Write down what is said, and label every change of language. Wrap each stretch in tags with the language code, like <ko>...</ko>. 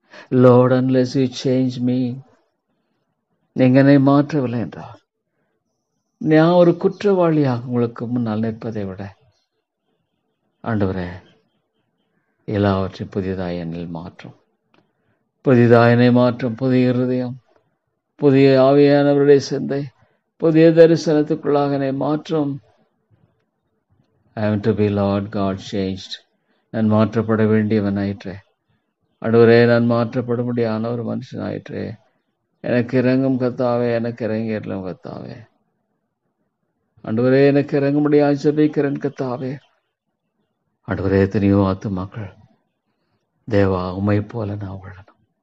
<ta>Lord,</ta> <en>unless you change me,</en> <ta>நீங்க என்னை மாற்றவில்லை என்றால் நான் ஒரு குற்றவாளியாக உங்களுக்கு முன்னால் நிற்பதை விட ஆண்டவரே, எல்லாவற்றையும் புதியதாய் என்னில் மாற்றும். புதிதாய் என்னை மாற்றும். புதிய இருதயம், புதிய ஆவியானவருடைய சிந்தை, புதிய தரிசனத்துக்குள்ளாக என்னை மாற்றும்.</ta> <en>I am to be Lord God changed.</en> <ta>நான் மாற்றப்பட வேண்டியவன் ஆயிற்றே. ஆண்டவரே, நான் மாற்றப்படும்படியான ஒரு மனுஷன் ஆயிற்றே. எனக்கு இறங்கும் கர்த்தாவே, எனக்கு இறங்கி அருளும் கர்த்தாவே. ஆண்டவரே, எனக்கு இறங்கும்படியாக ஜெபிக்கிறேன் கர்த்தாவே. ஆண்டவரே, எத்தனையோ ஆத்துமாக்கள் தேவா உம்மை போல நான் வாழணும்.</ta>